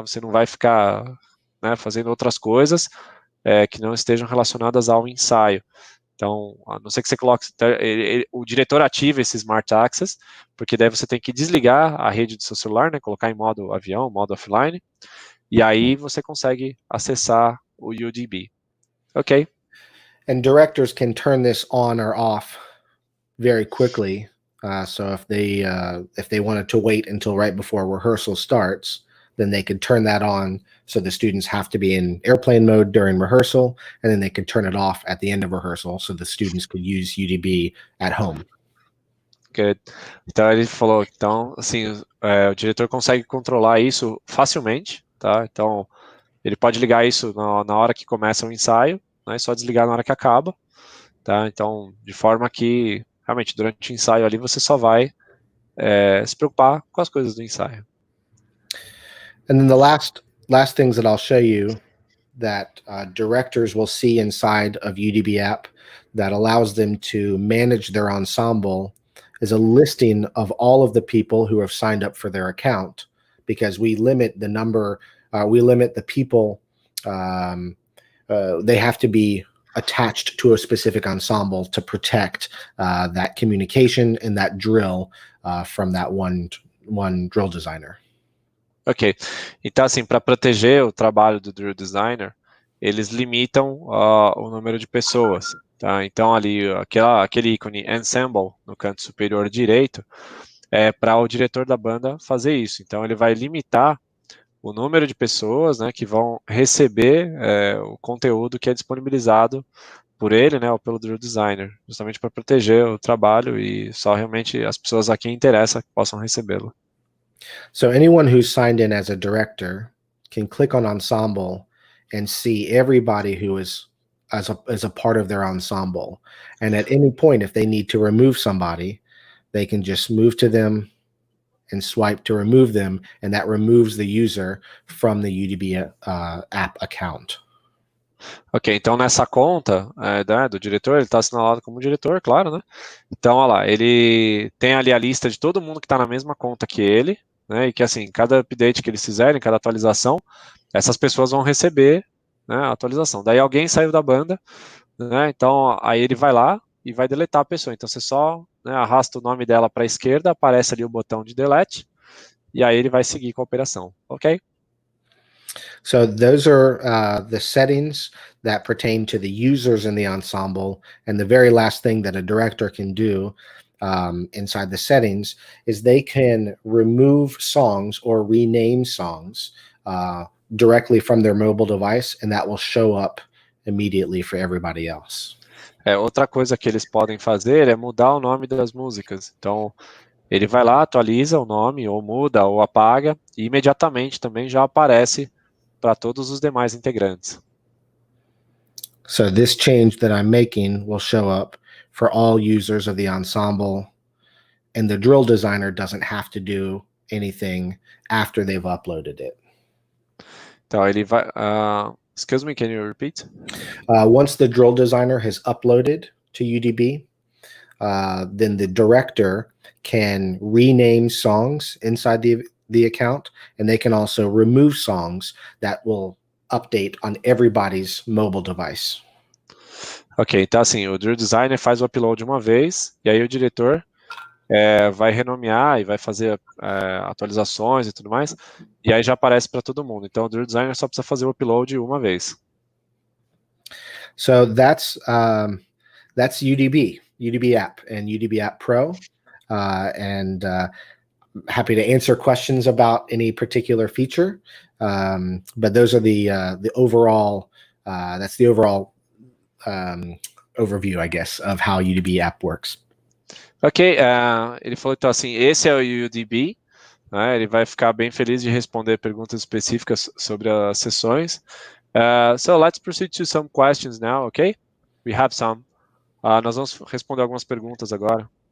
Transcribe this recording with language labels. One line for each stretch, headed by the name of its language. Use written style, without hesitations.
Portuguese: Você não vai ficar, né, fazendo outras coisas que não estejam relacionadas ao ensaio. Então, a não ser que você coloque, o diretor ativa esse Smart Access, porque daí você tem que desligar a rede do seu celular, né, colocar em modo avião, modo offline, e aí você consegue acessar o UDB. Ok?
English: And directors can turn this on or off very quickly. So if they wanted to wait until right before rehearsal starts, then they could turn that on so the students have to be in airplane mode during rehearsal, and then they could turn it off at the end of rehearsal so the students could use UDB at home. Good.
Portuguese: Então ele falou, então, assim, o diretor consegue controlar isso facilmente, tá? Então, ele pode ligar isso na hora que começa o ensaio, né? Só desligar na hora que acaba, tá? Então, de forma que, realmente, durante o ensaio ali, você só vai se preocupar com as coisas do ensaio.
English: And then the last things that I'll show you that directors will see inside of UDB app that allows them to manage their ensemble is a listing of all of the people who have signed up for their account, because we limit the number, we limit the people, they have to be attached to a specific ensemble to protect that communication and that drill from that one drill designer.
Portuguese: Ok, então assim, para proteger o trabalho do drill designer, eles limitam o número de pessoas, tá? Então ali, aquele ícone Ensemble no canto superior direito, é para o diretor da banda fazer isso. Então ele vai limitar o número de pessoas, né, que vão receber o conteúdo que é disponibilizado por ele, né, ou pelo drill designer, justamente para proteger o trabalho e só realmente as pessoas a quem interessa que possam recebê-lo.
English: So anyone who's signed in as a director can click on ensemble and see everybody who is as a part of their ensemble. And at any point, if they need to remove somebody, they can just move to them and swipe to remove them, and that removes the user from the UDB app account.
Portuguese: Ok, então nessa conta do diretor, ele está assinalado como diretor, claro, né? Então, olha lá, ele tem ali a lista de todo mundo que está na mesma conta que ele, né? E que, assim, cada update que eles fizerem, cada atualização, essas pessoas vão receber, né, a atualização. Daí alguém saiu da banda, né? Então, aí ele vai lá e vai deletar a pessoa. Então, você só, né, arrasta o nome dela para a esquerda, aparece ali o botão de delete, e aí ele vai seguir com a operação, ok?
English: So those are the settings that pertain to the users in the ensemble. And the very last thing that a director can do inside the settings is they can remove songs or rename songs directly from their mobile device, and that will show up immediately for everybody else.
Portuguese: Outra coisa que eles podem fazer é mudar o nome das músicas. Então, ele vai lá, atualiza o nome, ou muda, ou apaga, e imediatamente também já aparece para todos os demais integrantes.
English: So this change that I'm making will show up for all users of the ensemble, and the drill designer doesn't have to do anything after they've uploaded it.
Portuguese: Então ele vai...
English: excuse me, can you repeat? Once the drill designer has uploaded to UDB, then the director can rename songs inside the account, and they can also remove songs that will update on everybody's mobile device.
Portuguese: Ok, então assim, o drill designer faz o upload uma vez, e aí o diretor vai renomear e vai fazer atualizações e tudo mais, e aí já aparece para todo mundo. Então o drill designer só precisa fazer o upload uma vez.
English: So that's That's UDB app and UDB app Pro. And happy to answer questions about any particular feature. But those are the overall, that's the overall overview, I guess, of how UDB app works.
Portuguese: Ok, ele falou então assim, esse é o UDB, né, ele vai ficar bem feliz de responder perguntas específicas sobre as sessões.
English: So let's proceed to some questions now, ok? We have some.
Portuguese: Nós vamos responder algumas perguntas agora.